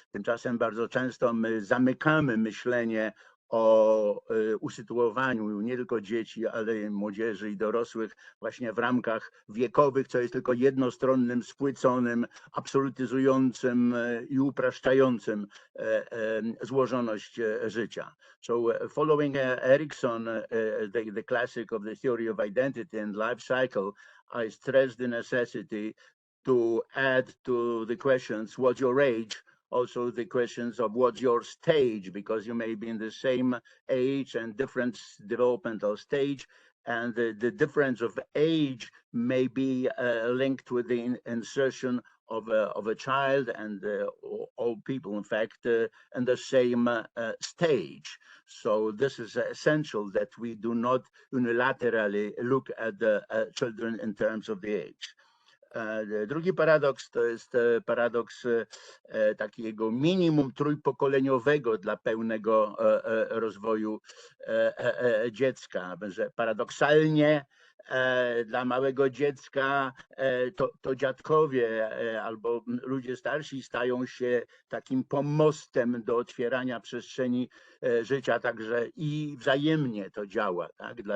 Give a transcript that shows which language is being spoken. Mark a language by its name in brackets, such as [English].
[Polish] Tymczasem bardzo często my zamykamy myślenie o usytuowaniu nie tylko dzieci, ale i młodzieży i dorosłych właśnie w ramkach wiekowych, co jest tylko jednostronnym, spłyconym, absolutyzującym i upraszczającym złożoność życia. [English] So following Erikson, the classic of the theory of identity and life cycle, I stress the necessity to add to the questions, what's your age? Also the questions of what's your stage, because you may be in the same age and different developmental stage, and the difference of age may be linked with the insertion of a child and all people, in fact, in the same stage. So this is essential that we do not unilaterally look at the children in terms of the age. [Polish] Drugi paradoks to jest paradoks takiego minimum trójpokoleniowego dla pełnego rozwoju dziecka, że paradoksalnie dla małego dziecka to dziadkowie albo ludzie starsi stają się takim pomostem do otwierania przestrzeni życia, także i wzajemnie to działa. Tak?